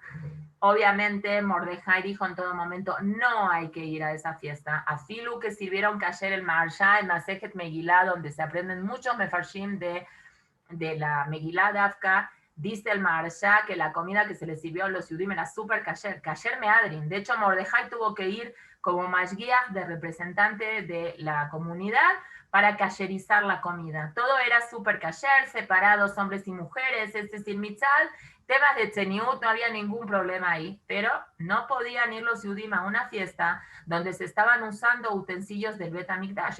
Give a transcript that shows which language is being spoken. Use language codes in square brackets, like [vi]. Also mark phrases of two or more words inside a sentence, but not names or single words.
[es] Obviamente, Mordejai dijo en todo momento, no hay que ir a esa fiesta. Afilu que sirvieron kasher el Maharsha, el Masejet Megilá, donde se aprenden muchos mefarshim de la Megilá de Afka, Dice el Maharsha que la comida que se les sirvió a los Yudim era súper kasher, [he] kasher meadrin. [es] De hecho, Mordejai tuvo que ir como mashgiach de representante de la comunidad para kasherizar la comida. Todo era súper kasher, separados hombres y mujeres, es decir, mitzal, temas de tzeniut, no había ningún problema ahí, pero no podían ir los Yudim a una fiesta donde se estaban usando utensilios del Bet HaMikdash.